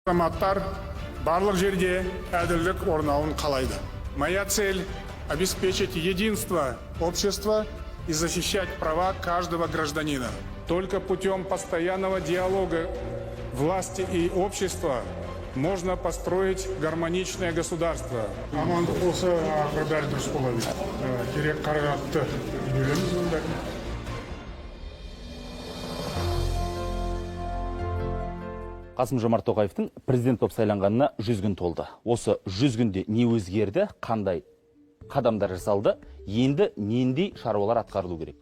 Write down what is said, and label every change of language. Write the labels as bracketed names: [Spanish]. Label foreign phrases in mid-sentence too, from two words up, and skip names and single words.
[Kazakh] Азаматтар барлық жерде әділдік орнауын қалайды. [Russian] Моя цель – обеспечить единство общества и защищать права каждого гражданина. Только путем постоянного диалога власти и общества можно построить гармоничное государство. [Kazakh] Амандық болса, бәрі дұрыс болады. Керек қаражатты бөлеміз онда. Қасым-Жомарт Тоқаевтың президент болып сайланғанына 100 күн толды. Осы 100 күнде не өзгерді, қандай қадамдар жасалды, енді нендей шаруалар атқарылу керек.